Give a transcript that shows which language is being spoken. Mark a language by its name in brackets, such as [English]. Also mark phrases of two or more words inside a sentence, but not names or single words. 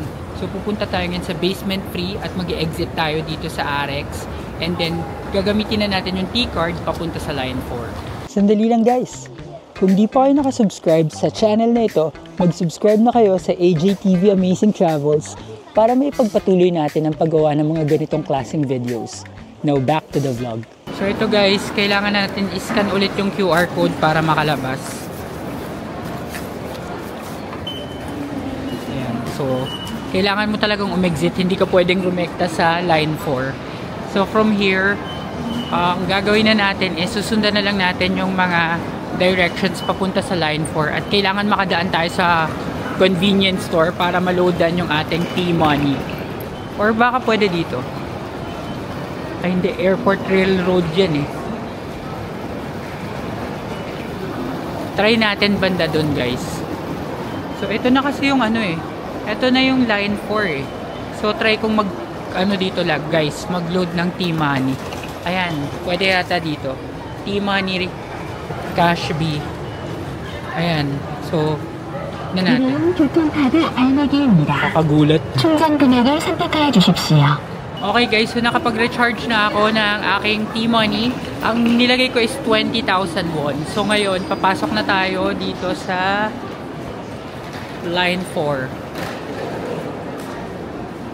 [Filipino] So pupunta tayo ngayon sa [English] basement free [Filipino] at mag-exit tayo dito sa RX. And then, gagamitin na natin yung T-card papunta sa Line 4. Sandali lang, guys. Kung di pa kayo nakasubscribe sa channel na ito, mag-subscribe na kayo sa AJTV Amazing Travels para may pagpatuloy natin ang paggawa ng mga ganitong klaseng videos. [English] Now, back to the vlog. [Filipino] So ito, guys, kailangan natin i-scan ulit yung [English] QR code [Filipino] para makalabas. Ayan. So, kailangan mo talagang umexit. Hindi ka pwedeng rumekta sa Line 4. [English] So, from here, [Filipino] ang gagawin na natin is susundan na lang natin yung mga directions papunta sa Line 4. At kailangan makadaan tayo sa [English] convenience store [Filipino] para maloadan yung ating T-Money. Or baka pwede dito. Ay, hindi. Airport Railroad yan eh. Try natin banda dun, guys. So, ito na kasi yung ano eh. Ito na yung Line 4 eh. So, try kong dito lang, guys. Mag-load ng T-Money. Ayan. Pwede yata dito. T-Money Cash B. Ayan. So, na natin. [Korean] 교통카드 알매기입니다. [Filipino] Kakagulat. [Korean] 충전 금액을 선택하여 주십시오. [English] Okay, guys, [Filipino] so nakapag-recharge na ako ng aking T-Money. Ang nilagay ko is 20,000 won. So ngayon, papasok na tayo dito sa Line 4.